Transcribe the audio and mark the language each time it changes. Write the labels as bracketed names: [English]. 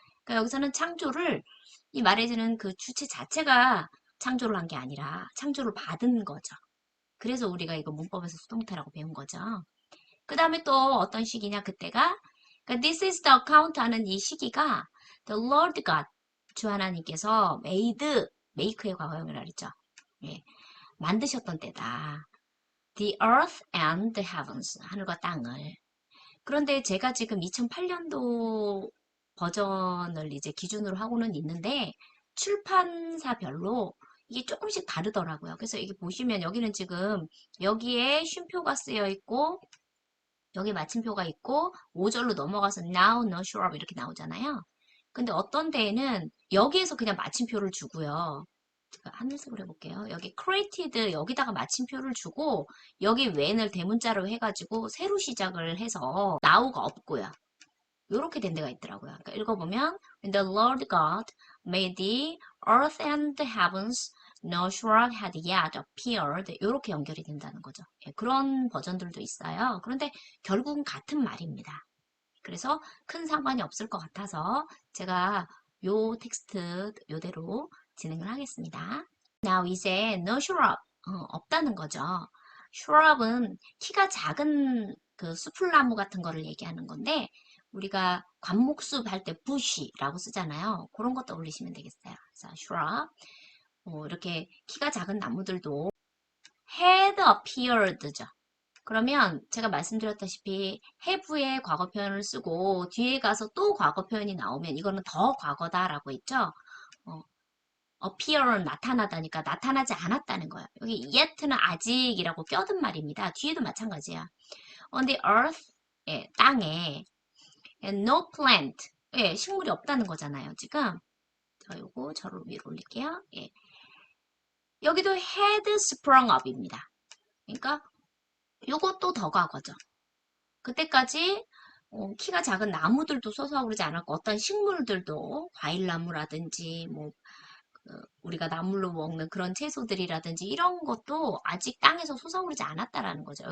[Korean] 그러니까 여기서는 창조를 이 말해주는 그 주체 자체가 창조를 한 게 아니라 창조를 받은 거죠. 그래서 우리가 이거 문법에서 수동태라고 배운 거죠. 그 다음에 또 어떤 시기냐 그때가 그러니까 [English] this is the account [Korean] 하는 이 시기가 the Lord God 주 하나님께서 made make의 과거형이라 그랬죠. 예, 만드셨던 때다. [English] The earth and the heavens [Korean] 하늘과 땅을. 그런데 제가 지금 2008년도 버전을 이제 기준으로 하고는 있는데 출판사별로 이게 조금씩 다르더라고요. 그래서 이게 보시면 여기는 지금 여기에 쉼표가 쓰여 있고 여기 마침표가 있고 5절로 넘어가서 [English] now, no, sure up [Korean] 이렇게 나오잖아요. 근데 어떤 데에는 여기에서 그냥 마침표를 주고요. 제가 하늘색으로 해볼게요. 여기 created 여기다가 마침표를 주고 여기 when을 대문자로 해가지고 새로 시작을 해서 now가 없고요. 이렇게 된 데가 있더라고요. [English] 그러니까 읽어보면 When the Lord God made the earth and the heavens, no shrub had yet appeared. [Korean] 이렇게 연결이 된다는 거죠. 예, 그런 버전들도 있어요. 그런데 결국은 같은 말입니다. 그래서 큰 상관이 없을 것 같아서 제가 요 텍스트 요대로 진행을 하겠습니다. Now 이제 no shrub 없다는 거죠. shrub은 키가 작은 그 수풀나무 같은 거를 얘기하는 건데 우리가 관목숲 할 때 bush라고 쓰잖아요. 그런 것 떠올리시면 되겠어요. 그래서 shrub 이렇게 키가 작은 나무들도 [English] had appeared [Korean] 죠. 그러면 제가 말씀드렸다시피 have의 과거 표현을 쓰고 뒤에 가서 또 과거 표현이 나오면 이거는 더 과거다라고 했죠. 어, appear은 나타나다니까 나타나지 않았다는 거예요. 여기 yet는 아직이라고 껴든 말입니다. 뒤에도 마찬가지야. [English] On the earth, [Korean] 예, 땅에 [English] and no plant, [Korean] 예, 식물이 없다는 거잖아요. 지금 자, 요거 저를 위로 올릴게요. 예. 여기도 [English] had sprung up [Korean] 입니다. 그러니까 요것도 더 과거죠. 그때까지 키가 작은 나무들도 솟아오르지 않았고 어떤 식물들도 과일나무라든지 뭐 우리가 나물로 먹는 그런 채소들이라든지 이런 것도 아직 땅에서 솟아오르지 않았다라는 거죠.